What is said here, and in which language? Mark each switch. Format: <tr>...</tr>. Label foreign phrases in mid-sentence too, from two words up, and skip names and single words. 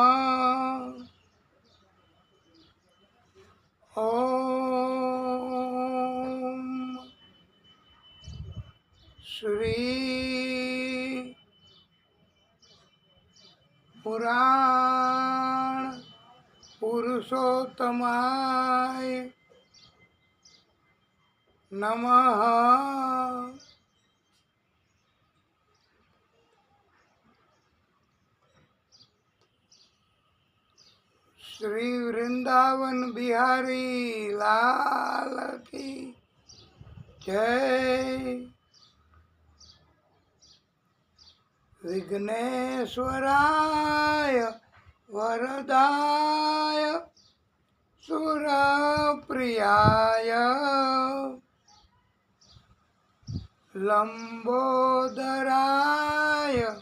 <sa>ओम श्री पुराण पुरुषोत्तमाय नमः।</sa> <hi>श्री वृंदावन बिहारी लाल की जय।</hi> <sa>विघ्नेश्वराय वरदाय सुरप्रियाय लंबोदराय</sa>